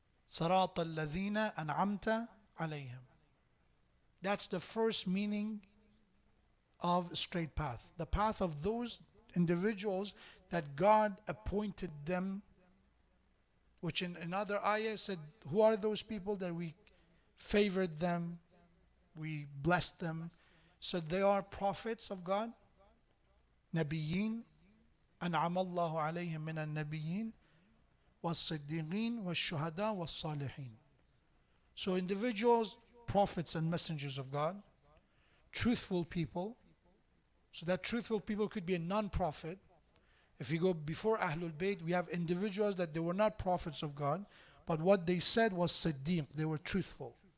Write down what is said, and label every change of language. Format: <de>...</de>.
<en>Sirat al-Ladhina an'amta alayhim. That's the first meaning of straight path. The path of those individuals that God appointed them, which in another ayah said, who are those people that we favored them, we blessed them? So they are prophets of God, Nabiyyin,</en> <ar>أنعم الله عليهم من النبيين والصديقين والشهداء والصالحين.</ar> <en>So individuals, prophets and messengers of God, truthful people. So that truthful people could be a non-prophet. If you go before Ahlul Bayt, we have individuals that they were not prophets of God, but what they said was Siddiq, they were truthful.</en>